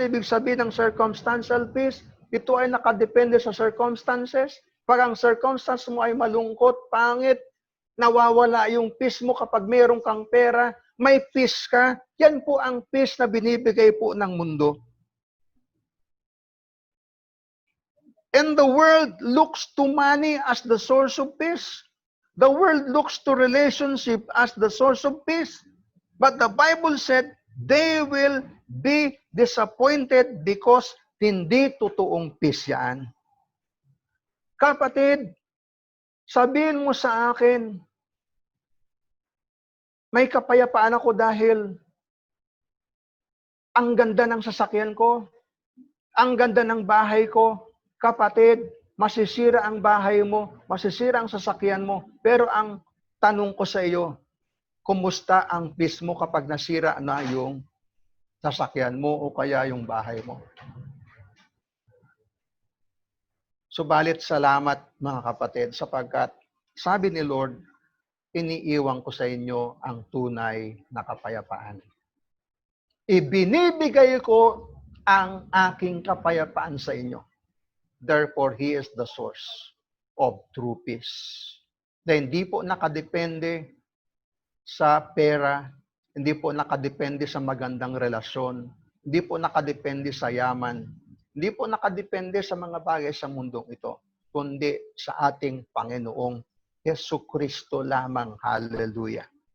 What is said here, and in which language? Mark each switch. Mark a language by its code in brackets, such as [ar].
[tl] Ibig sabihin ng circumstantial peace, ito ay nakadepende sa circumstances. Pag ang circumstance mo ay malungkot, pangit, nawawala yung peace mo kapag mayroon kang pera, may peace ka, yan po ang peace na binibigay po ng mundo. [en] And the world looks to money as the source of peace. The world looks to relationship as the source of peace. But the Bible said, they will be disappointed because [tl] hindi totoong peace yan. Kapatid, sabihin mo sa akin, may kapayapaan ako dahil ang ganda ng sasakyan ko, ang ganda ng bahay ko. Kapatid, masisira ang bahay mo, masisira ang sasakyan mo. Pero ang tanong ko sa iyo, kumusta ang peace mo kapag nasira na yung sasakyan mo o kaya yung bahay mo? Subalit salamat mga kapatid sapagkat sabi ni Lord, iniiwan ko sa inyo ang tunay na kapayapaan. Ibinibigay ko ang aking kapayapaan sa inyo. [en] Therefore, He is the source of true peace. [tl] Na hindi po nakadepende sa pera, hindi po nakadepende sa magandang relasyon, hindi po nakadepende sa yaman, hindi po nakadepende sa mga bagay sa mundong ito, kundi sa ating Panginoong Jesucristo lamang. Hallelujah.